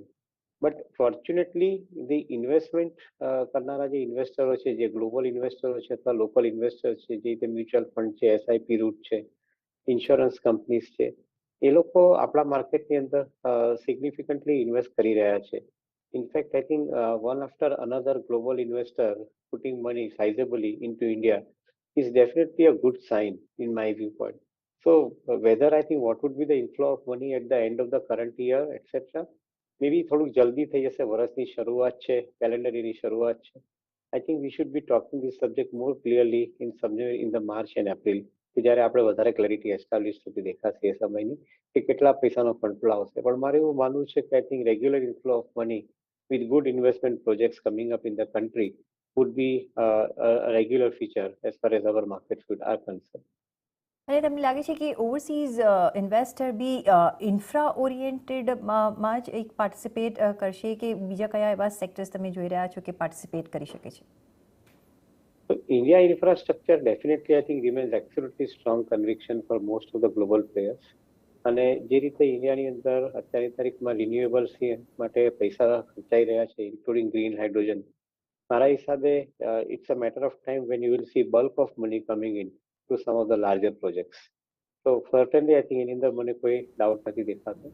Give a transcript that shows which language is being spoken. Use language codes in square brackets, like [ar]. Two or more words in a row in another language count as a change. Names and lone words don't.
[en] but fortunately the investment [gu] કરનારા જે ઇન્વેસ્ટરો છે, જે [en] global investors [gu] છે અથવા [en] local investor [gu] છે, જે રીતે [en] mutual fund [gu] છે, [en] SIP route [gu] છે, [en] insurance companies [gu] છે, એ લોકો આપણા માર્કેટની અંદર [en] significantly invest [gu] કરી રહ્યા છે. [en] in fact I think one after another global investor putting money sizeably into India is definitely a good sign in my viewpoint. So whether I think what would be the inflow of money at the end of the current year, etc. [gu] Maybe થોડુંક જલ્દી થઈ જશે, વર્ષની શરૂઆત છે, કેલેન્ડર યરની શરૂઆત છે. [en] I think we should be talking this subject more clearly in somewhere in the March and April, [gu] કે જ્યારે આપણે વધારે [en] clarity establish [gu] થતી દેખાશે એ સમયની કે કેટલા પૈસાનો [en] fund flow [gu] આવશે. પણ મારે એવું માનવું છે કે [en] I think regular inflow of money with good investment projects coming up in the country would be a regular feature as far as our markets are concerned. [gu] અને તમને લાગે છે કે [en] overseas investor [gu] બી ઇન્ફ્રા ઓરિએન્ટેડમાં જ એક પાર્ટિસિપેટ કરશે, કે બીજા કયા એવા સેક્ટર્સ તમે જોઈ રહ્યા છો કે પાર્ટિસિપેટ કરી શકે છે? [en] So India infrastructure definitely I think remains absolutely strong conviction for most of the global players. [gu] અને જે રીતે ઇન્ડિયાની અંદર અત્યારની તારીખમાં રિન્યુએબલ્સ માટે પૈસા ખર્ચાઈ રહ્યા છે, [en] including green hydrogen, [gu] મારા હિસાબે [en] it's a matter of time when you will see bulk of money coming into some of the larger projects. [gu] તો [en] certainly I think [gu] એની અંદર મને કોઈ ડાઉટ નથી દેખાતો.